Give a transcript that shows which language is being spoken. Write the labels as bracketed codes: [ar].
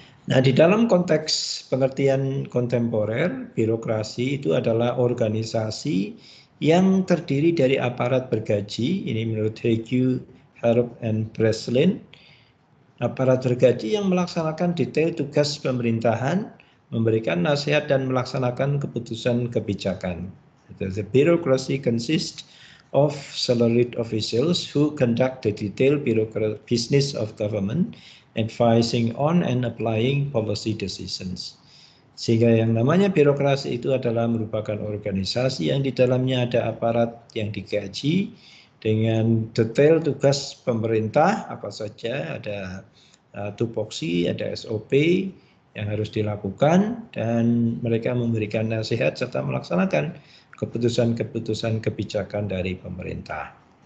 [id] Nah, di dalam konteks pengertian kontemporer, birokrasi itu adalah organisasi yang terdiri dari aparat bergaji, ini menurut Hegel, Harp, and Breslin, aparat bergaji yang melaksanakan detail tugas pemerintahan, memberikan nasihat dan melaksanakan keputusan kebijakan. [en] The bureaucracy consists of salaried officials who conduct the detailed business of government, advising on and applying policy decisions. [id] Sehingga yang namanya birokrasi itu adalah merupakan organisasi yang di dalamnya ada aparat yang digaji dengan detail tugas pemerintah apa saja, ada tupoksi, ada SOP yang harus dilakukan, dan mereka memberikan nasihat serta melaksanakan keputusan-keputusan kebijakan dari pemerintah.